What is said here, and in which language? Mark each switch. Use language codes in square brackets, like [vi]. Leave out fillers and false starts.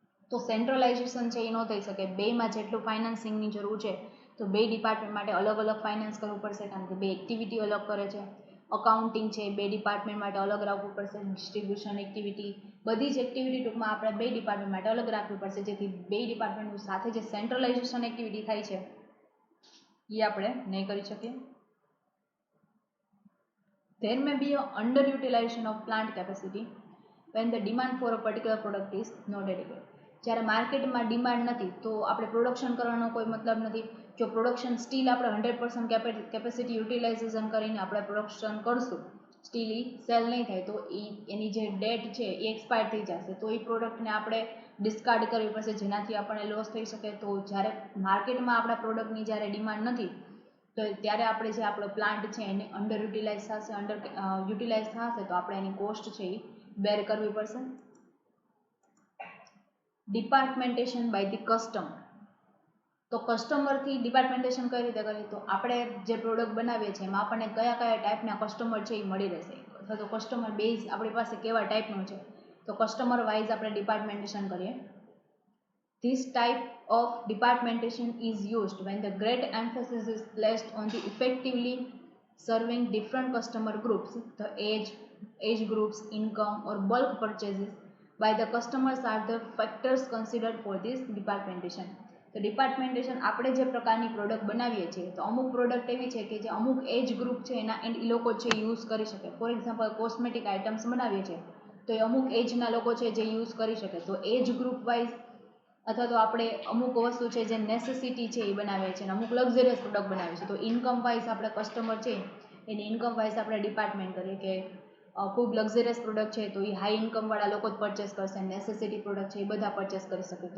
[gu] તો સેન્ટ્રલાઇઝેશન છે એ ન થઈ શકે. બેમાં જેટલું ફાઇનાન્સિંગની જરૂર છે તો બે ડિપાર્ટમેન્ટ માટે અલગ અલગ ફાઇનાન્સ કરવું પડશે, કારણ કે બે એક્ટિવિટી અલગ કરે છે. અકાઉન્ટિંગ છે બે ડિપાર્ટમેન્ટ માટે અલગ રાખવું પડશે. ડિસ્ટ્રીબ્યુશન એક્ટિવિટી, બધી જ એક્ટિવિટી ટૂંકમાં આપણે બે ડિપાર્ટમેન્ટ માટે અલગ રાખવી પડશે, જેથી બે ડિપાર્ટમેન્ટ સાથે જે સેન્ટ્રલાઇઝેશન એક્ટિવિટી થાય છે એ આપણે નહીં કરી શકીએ. [en] There may be an underutilization of plant capacity when the demand for a particular product is not adequate. [gu] જ્યારે માર્કેટમાં ડિમાન્ડ નથી તો આપણે પ્રોડક્શન કરવાનો કોઈ મતલબ નથી. જો પ્રોડક્શન સ્ટીલ આપણે 100% કેપેસિટી યુટિલાઇઝેશન કરીને આપણે પ્રોડક્શન કરશું, સ્ટીલ એ સેલ નહીં થાય તો એની જે ડેટ છે એ એક્સપાયર થઈ જશે. તો એ પ્રોડક્ટને આપણે ડિસ્કાર્ડ કરવી પડશે, જેનાથી આપણને લોસ થઈ શકે. તો જ્યારે માર્કેટમાં આપણા પ્રોડક્ટની જ્યારે ડિમાન્ડ નથી તો ત્યારે આપણે જે આપણો પ્લાન્ટ છે એને અંડર યુટિલાઇઝ થશે, યુટિલાઇઝ થશે તો આપણે એની કોસ્ટ છે એ બેર કરવી પડશે. [en] Departmentation by the customer. [gu] તો કસ્ટમરથી ડિપાર્ટમેન્ટેશન કઈ રીતે કરીએ તો આપણે જે પ્રોડક્ટ બનાવીએ છીએ એમાં આપણને કયા કયા ટાઈપના કસ્ટમર છે એ મળી રહેશે, અથવા તો કસ્ટમર બેઝ આપણી પાસે કેવા ટાઈપનું છે તો કસ્ટમર વાઇઝ આપણે ડિપાર્ટમેન્ટેશન કરીએ. [en] This type of departmentation is used when the great emphasis is placed on the effectively serving different customer groups. The age groups, income or bulk purchases by the customers are the factors considered for this departmentation. [gu] તો ડિપાર્ટમેન્ટેશન આપણે જે પ્રકારની product બનાવીએ છીએ તો અમુક product એવી છે કે જે અમુક એજ ગ્રુપ છે એના એ લોકો છે યુઝ કરી શકે. ફોર એક્ઝામ્પલ કોસ્મેટિક આઇટમ્સ બનાવીએ છીએ તો એ અમુક એજના લોકો છે જે યુઝ કરી શકે. તો એજ ગ્રુપ વાઇઝ અથવા તો આપણે અમુક વસ્તુ છે જે નેસેસિટી છે એ બનાવીએ છીએ અને અમુક લક્ઝરિયસ પ્રોડક્ટ બનાવીએ છીએ તો ઇન્કમ વાઇઝ આપણે કસ્ટમર છે એને ઇન્કમ વાઇઝ આપણે ડિપાર્ટમેન્ટ કરીએ કે ખૂબ લક્ઝરિયસ પ્રોડક્ટ છે તો એ હાઈ ઇન્કમવાળા લોકો જ પરચેસ કરશે, નેસેસિટી પ્રોડક્ટ છે એ બધા પરચેસ કરી શકે.